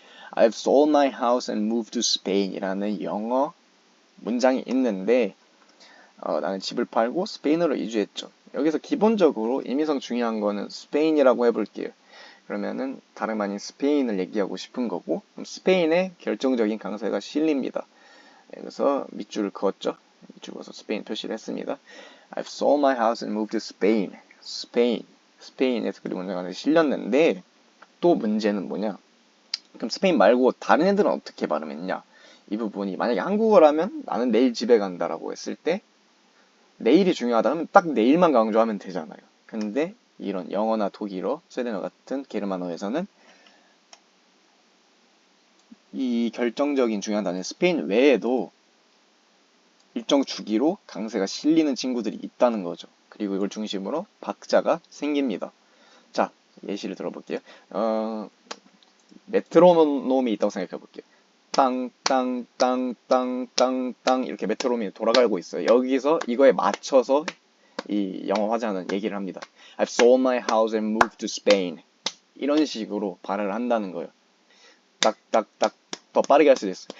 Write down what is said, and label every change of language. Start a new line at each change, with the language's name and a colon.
English: I've sold my house and moved to Spain
Korean: 이라는 영어 문장이 있는데, 나는 집을 팔고 스페인으로 이주했죠. 여기서 기본적으로 의미상 중요한 거는 스페인이라고 해볼게요. 그러면은 다름 아닌 스페인을 얘기하고 싶은 거고, 그럼 스페인의 결정적인 강세가 실립니다. 그래서 밑줄을 그었죠. 밑줄 그어서 스페인 표시를 했습니다.
English: I've sold my house and moved to Spain.
Korean: 스페인에서 그리고 문장이 실렸는데, 또 문제는 뭐냐? 그럼 스페인 말고 다른 애들은 어떻게 발음했냐? 이 부분이 만약에 한국어라면 나는 내일 집에 간다라고 했을 때 내일이 중요하다면 딱 내일만 강조하면 되잖아요. 근데 이런 영어나 독일어, 스웨덴어 같은 게르만어에서는 이 결정적인 중요한 단어 스페인 외에도 일정 주기로 강세가 실리는 친구들이 있다는 거죠. 그리고 이걸 중심으로 박자가 생깁니다. 자, 예시를 들어볼게요. 메트로놈이 있다고 생각해 볼게요. 땅, 땅, 땅, 땅, 땅, 땅 이렇게 메트로놈이 돌아가고 있어요. 여기서 이거에 맞춰서 이 영어 화자는 얘기를 합니다.
English: I've sold my house and moved to Spain.
Korean: 이런 식으로 발음을 한다는 거예요. 딱, 딱, 딱. 더 빠르게 할 수도 있어요.